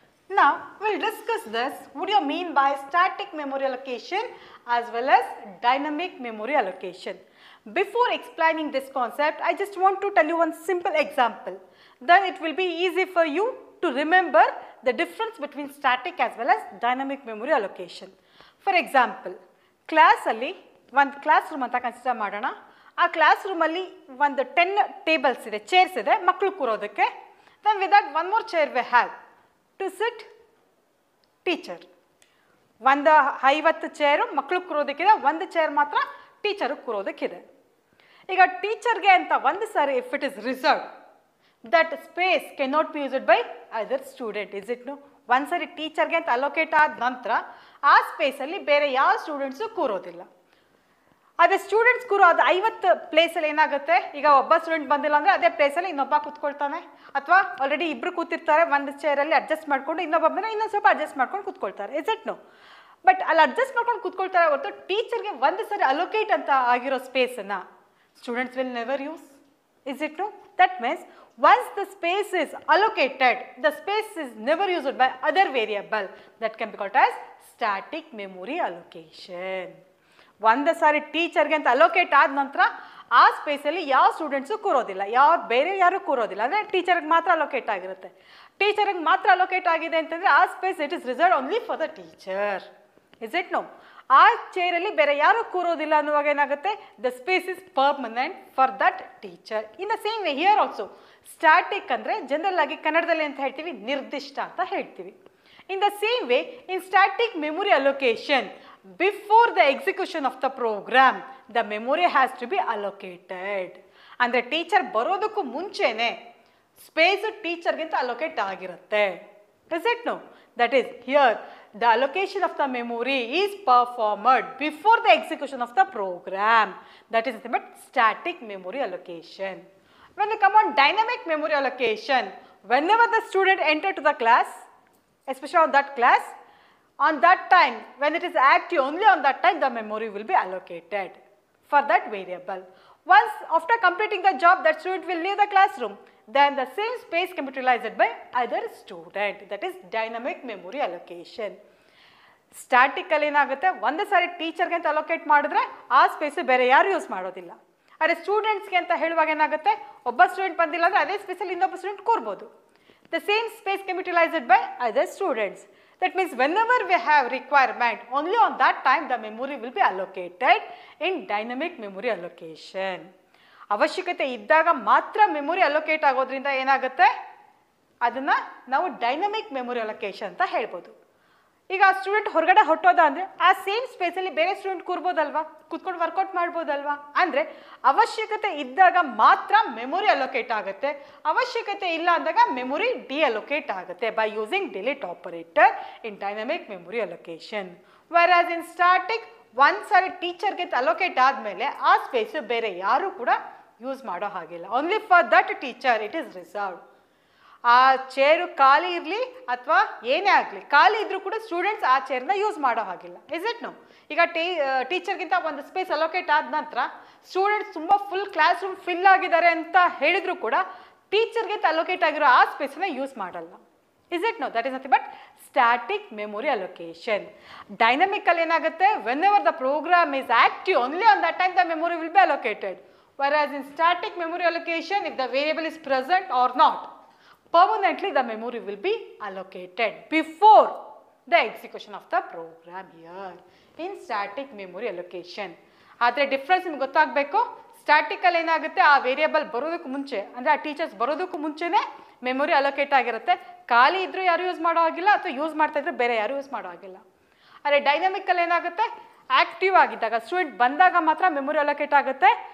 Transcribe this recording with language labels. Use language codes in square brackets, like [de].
[en] Now we will discuss this. What do you mean by static memory allocation as well as dynamic memory allocation? Before explaining this concept, I just want to tell you one simple example. Then it will be easy for you to remember the difference between static as well as dynamic memory allocation. For example, class alli one classroom anta consider [kn] ಮಾಡೋಣ. ಆ class room ಅಲ್ಲಿ ಒಂದು 10 tables ಇದೆ, chairs ಇದೆ ಮಕ್ಕಳು ಕೂರೋದಕ್ಕೆ. [en] Then with that one more chair we have to sit teacher. [kn] ಒಂದು 50 chair ಮಕ್ಕಳು ಕೂರೋದಕ್ಕಿದೆ, ಒಂದು ಚೇರ್ ಮಾತ್ರ ಟೀಚರ್ ಕೂರೋದಕ್ಕಿದೆ. ಈಗ ಟೀಚರ್ಗೆ ಅಂತ ಒಂದು sorry [en] If it is reserve, that space cannot be used by other student, is it? No. [kn] ಒಂದು ಸಾರಿ ಟೀಚರ್ಗೆ ಅಂತ ಅಲೋಕೇಟ್ ಆದ ನಂತರ ಆ ಸ್ಪೇಸಲ್ಲಿ ಬೇರೆ ಯಾವ ಸ್ಟೂಡೆಂಟ್ಸು ಕೂರೋದಿಲ್ಲ. ಅದೇ ಸ್ಟೂಡೆಂಟ್ಸ್ ಕೂರೋ ಅದು 50 ಪ್ಲೇಸಲ್ಲಿ ಏನಾಗುತ್ತೆ, ಈಗ ಒಬ್ಬ ಸ್ಟೂಡೆಂಟ್ ಬಂದಿಲ್ಲ ಅಂದರೆ ಅದೇ ಪ್ಲೇಸಲ್ಲಿ ಇನ್ನೊಬ್ಬ ಕೂತ್ಕೊಳ್ತಾನೆ, ಅಥವಾ ಆಲ್ರೆಡಿ ಇಬ್ಬರು ಕೂತಿರ್ತಾರೆ ಒಂದು ಚೇರಲ್ಲಿ ಅಡ್ಜಸ್ಟ್ ಮಾಡಿಕೊಂಡು, ಇನ್ನೊಬ್ಬ ಬಂದರೆ ಇನ್ನೊಂದು ಸ್ವಲ್ಪ ಅಡ್ಜಸ್ಟ್ ಮಾಡ್ಕೊಂಡು ಕೂತ್ಕೊಳ್ತಾರೆ, [en] Is it? No. [kn] ಬಟ್ ಅಲ್ಲಿ ಅಡ್ಜಸ್ಟ್ ಮಾಡ್ಕೊಂಡು ಕೂತ್ಕೊಳ್ತಾರೆ ಹೊರತು ಟೀಚರ್ಗೆ ಒಂದು ಸರಿ ಅಲೋಕೇಟ್ ಅಂತ ಆಗಿರೋ ಸ್ಪೇಸನ್ನು [en] Students will never use. Is it no? That means once the space is allocated, the space is never used by other variable. That can be called as static memory allocation. [kn] ಒಂದು ಸಾರಿ ಟೀಚರ್ಗೆ ಅಂತ allocate ಆದ ನಂತರ ಆ ಸ್ಪೇಸಲ್ಲಿ ಯಾವ students ಕೂರೋದಿಲ್ಲ, ಬೇರೆ ಯಾರು ಕೂರೋದಿಲ್ಲ. ಅಂದರೆ ಟೀಚರ್ಗೆ ಮಾತ್ರ ಅಲೋಕೇಟ್ ಆಗಿರುತ್ತೆ. ಟೀಚರ್ಗೆ ಮಾತ್ರ ಅಲೋಕೇಟ್ ಆಗಿದೆ ಅಂತಂದರೆ ಆ space [en] It is reserved only for the teacher. Is it no? [kn] ಆ ಚೇರಲ್ಲಿ ಬೇರೆ ಯಾರು ಕೂರೋದಿಲ್ಲ ಅನ್ನುವಾಗ ಏನಾಗುತ್ತೆ, [en] The space is permanent for that teacher. In the same way here also [kn] static ಅಂದರೆ ಜನರಲ್ ಆಗಿ ಕನ್ನಡದಲ್ಲಿ ಅಂತ ಹೇಳ್ತೀವಿ, ನಿರ್ದಿಷ್ಟ ಅಂತ ಹೇಳ್ತೀವಿ. [en] In the same way in static memory allocation, before the execution of the program the memory has to be allocated. [kn] ಅಂದರೆ teacher ಬರೋದಕ್ಕೂ ಮುಂಚೆನೆ ಸ್ಪೇಸ್ ಟೀಚರ್ಗಿಂತ ಅಲೋಕೇಟ್ ಆಗಿರುತ್ತೆ. [en] Is it no? That is here the allocation of the memory is performed before the execution of the program. That is nothing but static memory allocation. When we come on dynamic memory allocation, whenever the student enter to the class, especially on that class, on that time when it is active, only on that time the memory will be allocated for that variable. Once after completing the job, that student will leave the classroom. Then the same space can be utilized by other student. That is dynamic memory allocation. [kn] Static ಅಲ್ಲಿ ಏನಾಗುತ್ತೆ, ಒಂದು ಸಾರಿ ಟೀಚರ್ಗೆ ಅಂತ allocate ಮಾಡಿದ್ರೆ ಆ space ಬೇರೆ ಯಾರು use ಮಾಡೋದಿಲ್ಲ. ಆದರೆ ಸ್ಟೂಡೆಂಟ್ಸ್ಗೆ ಅಂತ ಹೇಳುವಾಗ ಏನಾಗುತ್ತೆ, ಒಬ್ಬ ಸ್ಟೂಡೆಂಟ್ ಬಂದಿಲ್ಲ ಅಂದರೆ ಅದೇ ಸ್ಪೇಸಲ್ಲಿ ಇನ್ನೊಬ್ಬ student ಕೂರ್ಬೋದು. [en] The same space can be utilized by other students. That means whenever we have requirement, only on that time the memory will be allocated in dynamic memory allocation. [kn] ಅವಶ್ಯಕತೆ ಇದ್ದಾಗ ಮಾತ್ರ ಮೆಮೊರಿ ಅಲೋಕೇಟ್ ಆಗೋದ್ರಿಂದ ಏನಾಗುತ್ತೆ, ಅದನ್ನು ನಾವು dynamic memory allocation ಅಂತ ಹೇಳ್ಬೋದು. ಈಗ ಆ ಸ್ಟೂಡೆಂಟ್ ಹೊರಗಡೆ ಹೊಟ್ಟೋದ ಅಂದರೆ ಆ ಸೇಮ್ ಸ್ಪೇಸಲ್ಲಿ ಬೇರೆ ಸ್ಟೂಡೆಂಟ್ ಕೂರ್ಬೋದಲ್ವಾ, ಕೂತ್ಕೊಂಡು ವರ್ಕೌಟ್ ಮಾಡ್ಬೋದಲ್ವಾ. ಅಂದರೆ ಅವಶ್ಯಕತೆ ಇದ್ದಾಗ ಮಾತ್ರ ಮೆಮೊರಿ ಅಲೋಕೇಟ್ ಆಗುತ್ತೆ, ಅವಶ್ಯಕತೆ ಇಲ್ಲ ಅಂದಾಗ ಮೆಮೊರಿ ಡಿಅಲೋಕೇಟ್ ಆಗುತ್ತೆ [en] By using delete operator in dynamic memory allocation. [kn] ವೆರಾಸ್ in static ಒಂದು ಸಾರಿ ಟೀಚರ್ಗೆ ಅಲೋಕೇಟ್ ಆದಮೇಲೆ ಆ ಸ್ಪೇಸು ಬೇರೆ ಯಾರೂ ಕೂಡ ಯೂಸ್ ಮಾಡೋ ಹಾಗಿಲ್ಲ. [en] Only for that teacher it is reserved. [kn] ಆ ಚೇರು ಖಾಲಿ ಇರಲಿ ಅಥವಾ ಏನೇ ಆಗಲಿ, ಖಾಲಿ ಇದ್ರೂ ಕೂಡ ಸ್ಟೂಡೆಂಟ್ಸ್ ಆ ಚೇರ್ನ ಯೂಸ್ ಮಾಡೋ ಹಾಗಿಲ್ಲ. [en] Is it no? [kn] ಈಗ ಟೀಚರ್ಗಿಂತ ಒಂದು ಸ್ಪೇಸ್ ಅಲೋಕೇಟ್ ಆದ ನಂತರ ಸ್ಟೂಡೆಂಟ್ಸ್ ತುಂಬ ಫುಲ್ ಕ್ಲಾಸ್ ರೂಮ್ ಫಿಲ್ ಆಗಿದ್ದಾರೆ ಅಂತ ಹೇಳಿದ್ರು ಕೂಡ ಟೀಚರ್ಗಿಂತ ಅಲೋಕೇಟ್ ಆಗಿರೋ ಆ ಸ್ಪೇಸನ್ನ ಯೂಸ್ ಮಾಡಲ್ಲ. [en] Is it no? That is nothing but static memory allocation. [kn] Dynamic ಅಲ್ಲಿ ಏನಾಗುತ್ತೆ, [en] whenever the program is active, only on that time the memory will be allocated. Whereas in static memory allocation, if the variable is present or not, permanently the memory will be allocated before the execution of the program here in static memory allocation. [kn] ಆದರೆ difference ನಿಮ್ಗೆ ಗೊತ್ತಾಗಬೇಕು. ಸ್ಟ್ಯಾಟಿಕಲ್ಲಿ ಏನಾಗುತ್ತೆ, ಆ variable ಬರೋದಕ್ಕೂ ಮುಂಚೆ ಅಂದರೆ ಆ teachers ಬರೋದಕ್ಕೂ ಮುಂಚೆನೇ memory allocate ಆಗಿರುತ್ತೆ. ಖಾಲಿ ಇದ್ರೂ ಯಾರು ಯೂಸ್ ಮಾಡೋ ಆಗಿಲ್ಲ ಅಥವಾ ಯೂಸ್ ಮಾಡ್ತಾ ಇದ್ರೆ ಬೇರೆ ಯಾರು ಯೂಸ್ ಮಾಡೋ ಆಗಿಲ್ಲ. ಆದರೆ ಡೈನಮಿಕಲ್ಲಿ ಏನಾಗುತ್ತೆ, ಆ್ಯಕ್ಟಿವ್ ಆಗಿದ್ದಾಗ ಸ್ಟೂಡೆಂಟ್ ಬಂದಾಗ ಮಾತ್ರ ಮೆಮೊರಿ ಅಲೋಕೇಟ್ ಆಗುತ್ತೆ.